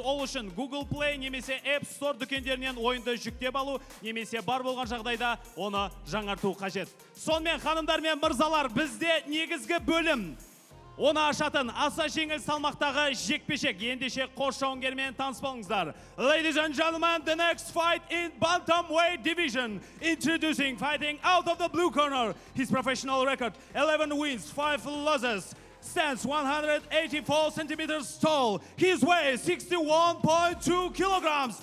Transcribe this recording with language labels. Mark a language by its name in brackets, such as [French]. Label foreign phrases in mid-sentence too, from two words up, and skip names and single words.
[Kazakh] Ол үшін Google Play немесе App Store дүкендерінен ойынды жүктеп алу, немесе бар болған жағдайда оны жаңарту қажет. Сонымен ханымдар мен мырзалар, бізде негізгі бөлім оны ашатын аса жеңіл салмақтағы жекпе-жек. Ендеше қош жауынгермен таныспаңыздар. [English] Ladies and gentlemen, the next fight in bantamweight division. Introducing, fighting out of the blue corner. His professional record, 11 wins, 5 losses. Stands 184 centimeters tall. His weight 61.2 kilograms.